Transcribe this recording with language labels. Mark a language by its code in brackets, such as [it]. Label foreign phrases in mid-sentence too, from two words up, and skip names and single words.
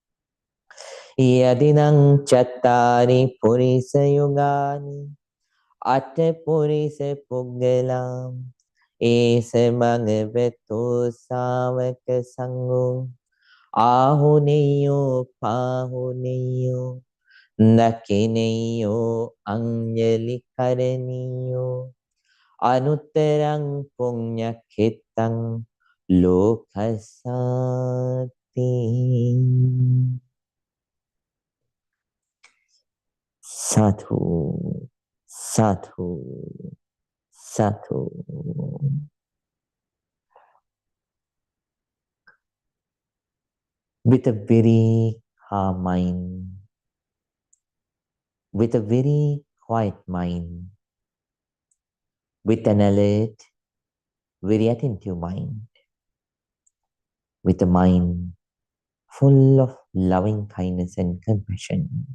[pi] Yadinang chattari purisa yugani Atte purisa puggalam Esa bhagavato savaka sangho Ahuneyo pahuneyo Dakineyo anjali karaniyo Anutterang punyakitang lokasati. Sadhu, sadhu, sadhu. [en] With a very calm mind, with a very quiet mind, with an alert, very attentive mind, with a mind full of loving kindness and compassion.